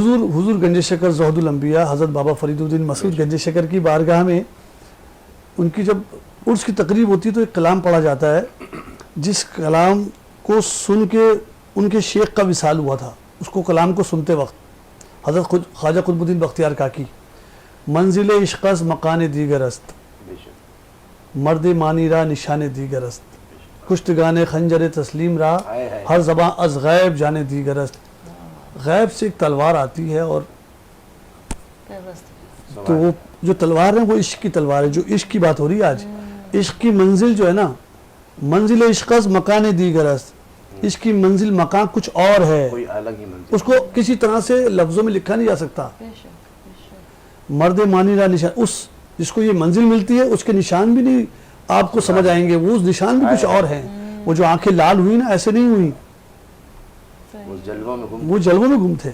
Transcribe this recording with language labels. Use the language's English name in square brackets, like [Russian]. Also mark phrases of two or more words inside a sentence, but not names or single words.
[Urdu] حضور گنج شکر زہد الانبیاء حضرت بابا فرید الدین مسعود گنج شکر کی بارگاہ میں ان کی جب عرس کی تقریب ہوتی ہے تو ایک کلام پڑھا جاتا ہے, جس کلام کو سن کے ان کے شیخ کا وصال ہوا تھا. اس کو کلام کو سنتے وقت حضرت خواجہ قطب الدین بختیار کاکی, [Persian] منزل عشق از مکان دیگر است, مرد مانی را نشان دیگر است, کشتگان خنجر تسلیم را ہر زباں از غیب جانے دیگر است. [Urdu] غیب سے ایک تلوار آتی ہے, اور تو وہ جو تلوار ہے وہ عشق کی تلوار ہے. جو عشق کی بات ہو رہی ہے آج, عشق کی منزل جو ہے نا, [Persian] منزل عشق از مکان دیگر است, [Urdu] عشق کی منزل مکان کچھ اور ہے, اس کو کسی طرح سے لفظوں میں لکھا نہیں جا سکتا. [Persian] مرد مانی را نشان, [Urdu] اس جس کو یہ منزل ملتی ہے اس کے نشان بھی نہیں آپ کو سمجھ آئیں گے. وہ اس نشان بھی کچھ اور ہیں. وہ جو آنکھیں لال ہوئی نا, ایسے نہیں ہوئی, وہ جلووں میں گم تھے.